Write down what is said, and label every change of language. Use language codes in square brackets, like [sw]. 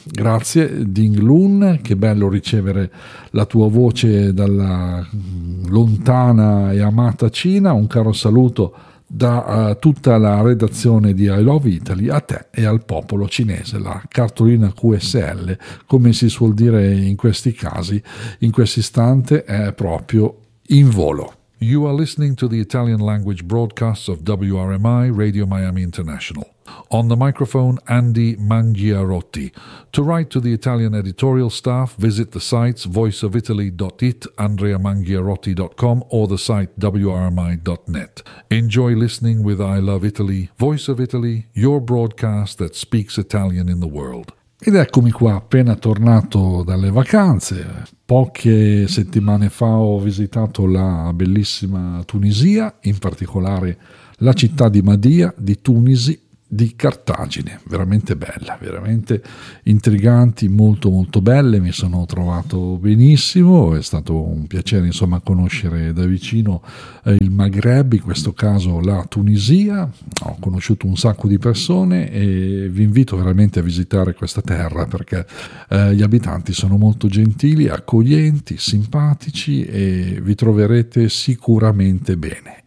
[it] Grazie Ding Lun, che bello ricevere la tua voce dalla lontana e amata Cina. Un caro saluto da tutta la redazione di I Love Italy a te e al popolo cinese. La cartolina QSL, come si suol dire in questi casi, in questo istante è proprio in volo. [en] You are listening to the Italian language broadcasts of WRMI Radio Miami International. On the microphone, Andy Mangiarotti. To write to the Italian editorial staff, visit the sites voiceofitaly.it, andreamangiarotti.com, or the site wrmi.net. Enjoy listening with I Love Italy, Voice of Italy, your broadcast that speaks Italian in the world. [it] Ed eccomi qua, appena tornato dalle vacanze. Poche settimane fa ho visitato la bellissima Tunisia, in particolare la città di Madia, di Tunisi, di Cartagine, veramente bella, veramente intriganti, molto molto belle, mi sono trovato benissimo, è stato un piacere insomma conoscere da vicino il Maghreb, in questo caso la Tunisia, ho conosciuto un sacco di persone e vi invito veramente a visitare questa terra perché gli abitanti sono molto gentili, accoglienti, simpatici e vi troverete sicuramente bene.